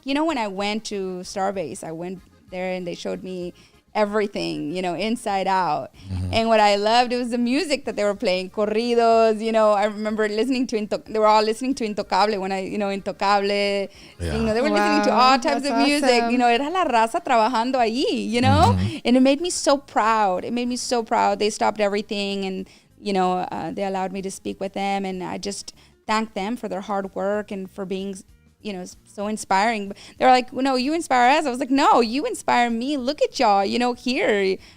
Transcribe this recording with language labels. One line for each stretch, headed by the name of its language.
English: When I went to Starbase, I went there and they showed me everything, inside out. Mm-hmm. And what I loved, it was the music that they were playing, corridos, I remember listening to, they were all listening to Intocable when Intocable, they were listening to all types of music, awesome.
Spanish: Era la raza trabajando allí, mm-hmm.
English: And it made me so proud. They stopped everything, and, they allowed me to speak with them, and I just thank them for their hard work and for being so inspiring. They're like, no, you inspire us. I was like, no, you inspire me. Look at y'all, here.